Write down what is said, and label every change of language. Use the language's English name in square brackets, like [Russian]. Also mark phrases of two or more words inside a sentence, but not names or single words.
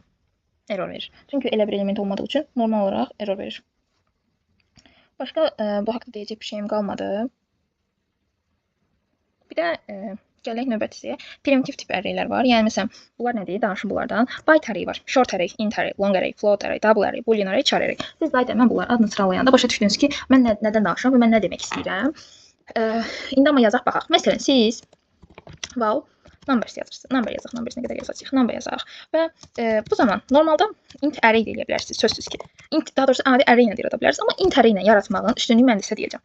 [Azerbaijani] Error verir. Çünki elə bir element olmadığı üçün normal olaraq error verir. Başqa bu haqqda deyəcək bir şeyim qalmadı. Bir də gələk növbəti hissəyə. Primitiv tip arraylər var. Yəni məsələn, bunlar nədir? Danışım bunlardan. [English] Byte array [Azerbaijani] var. [English] Short array, int array, long array, float array, double array, boolean array, char array. [Azerbaijani] Siz qayda mən bunların adını sıralayanda başa düşdünüz ki, mən nədən danışıram və mən nə demək istəyirəm. İndi amma yazaq baxaq. Məsələn, siz wow, numbers yazırsınız. Number yazaq, numbers nə qədər yazacağıq? Number yazaq. Və bu zaman normalda [English] int array [Azerbaijani] də eləyə bilərsiniz. Sözsüz ki. Daha doğrusu adi array ilə də yarada bilərsiniz. Amma [English] int array [Azerbaijani] ilə yaratmağın üstünlüyü mən də sizə deyəcəm.